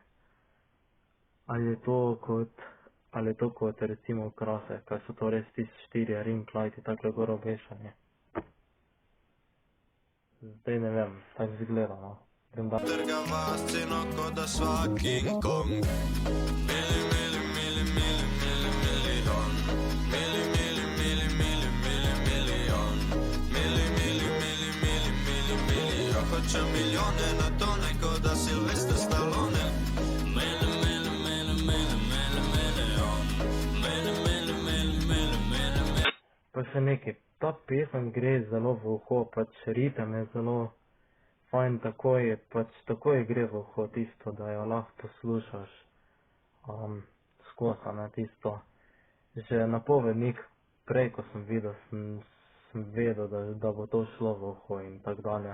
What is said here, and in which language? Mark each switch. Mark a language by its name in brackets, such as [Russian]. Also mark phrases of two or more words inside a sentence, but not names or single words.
[Slovenian] Ali je to kot recimo krase, kaj so to res tisti 4 [English] ring lighti, [Slovenian] takle gor obešanje. Zdaj ne vem, tako izgleda, no. Grem dalje. Trgava sceno kot da sva King Kong. Mili, mili, mili, mili, mili, milijon. Mili, mili, mili, mili, mili, milijon. Mili, mili, mili, mili, mili, milijon. Hočem milijone na tone kot da Sylvester Stallone. Mili, mili, mili, mili, mili, milijon. Mili, mili, mili, mili, mili, mili. Pa še nekaj, ta pesem gre zelo v uho, pač ritem je zelo fajn, takoj gre v uho tisto, da jo lahko poslušaš skozi, ne, tisto. Že napovednik prej, ko sem videl, sem vedel, da bo to šlo v uho in tak dalje.